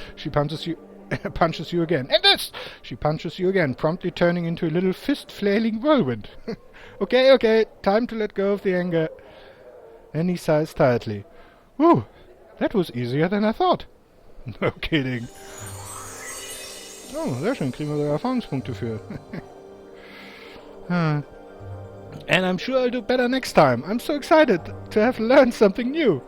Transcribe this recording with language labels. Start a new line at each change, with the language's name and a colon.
English: She punches you punches you again. And this! She punches you again, promptly turning into a little fist-flailing whirlwind. Okay, time to let go of the anger. Nanny sighs tiredly. Whew, that was easier than I thought. No kidding.
German: Oh, sehr schön, kriegen wir sogar Erfahrungspunkte für.
English: And I'm sure I'll do better next time. I'm so excited to have learned something new.